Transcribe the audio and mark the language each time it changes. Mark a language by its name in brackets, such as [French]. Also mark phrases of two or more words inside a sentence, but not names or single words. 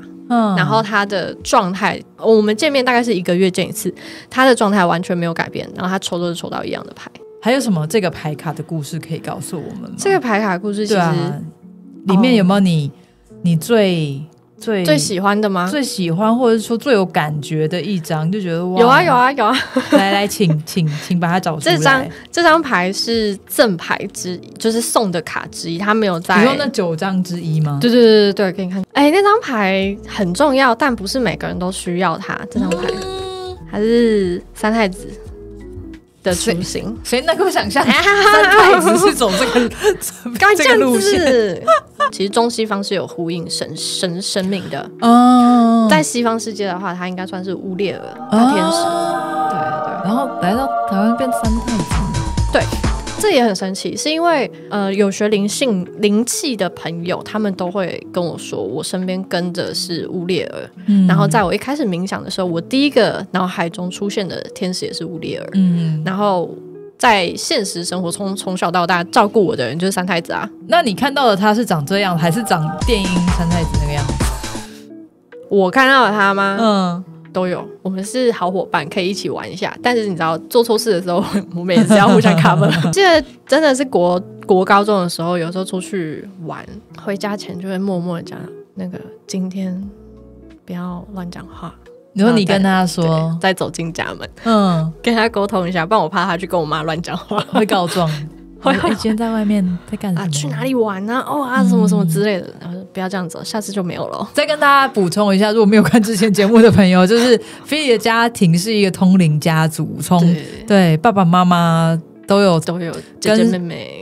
[Chinese] 然後他的狀態，我們見面大概是1個月見一次，他的狀態完全沒有改变，然後他抽都是抽到一樣的牌。還有什麼這個牌卡的故事可以告訴我們嗎？這個牌卡的故事其實、裡面有沒有你最喜歡的嗎？最喜歡或者說最有感覺的一張，就覺得哇，有啊。来，請把它找出来。這張牌是贈牌之一，就是送的卡之一，它沒有在。你說那9張之一嗎？對，可以看。那張牌很重要，但不是每個人都需要它。這張牌還是三太子的雛形，誰能夠想象三太子是走這個路線？其實中西方是有呼應神明的。在西方世界的話，他應該算是烏列爾大天使。对，然後來到台灣變三太子。對，這也很神奇，是因為有學靈氣的朋友，他們都會跟我說，我身邊跟着是烏列爾。然後在我一開始冥想的時候，我第一個腦海中出現的天使也是烏列爾。然後在現實生活中從小到大照顧我的人就是三太子啊。那你看到的他是長這樣，還是長電音三太子那個樣子？我看到了他嗎？都有。我們是好夥伴，可以一起玩一下。但是你知道做錯事的時候，我們也是要互相 cover。記得真的是国高中的時候，有時候出去玩，回家前就會默默的講那個今天不要亂講話。然後你跟他說，再走進家門，跟他溝通一下，不然我怕他去跟我媽亂講話，會告狀。會今天在外面在幹什麼？去哪裡玩啊？什麼什麼之類的。然後不要這樣子，下次就沒有了。再跟大家補充一下，如果沒有看之前節目的朋友，就是菲利的家庭是一個通靈家族，對爸爸媽媽都有姐姐妹妹，